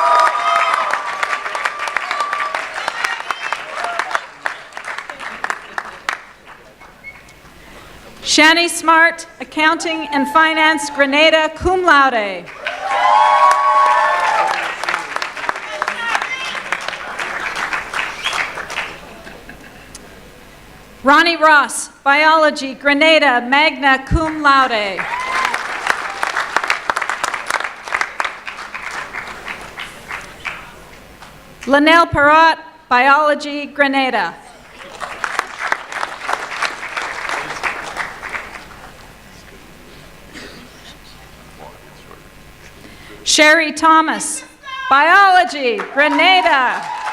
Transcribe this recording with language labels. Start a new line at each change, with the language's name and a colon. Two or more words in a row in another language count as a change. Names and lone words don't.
English: Shani Smart, Accounting and Finance,
Latin: Grenada, cum laude.
English: Ronnie Ross, Biology, Grenada,
Latin: magna cum laude.
English: Linnell Perrott, Biology, Grenada. Sherry Thomas, Biology, Grenada.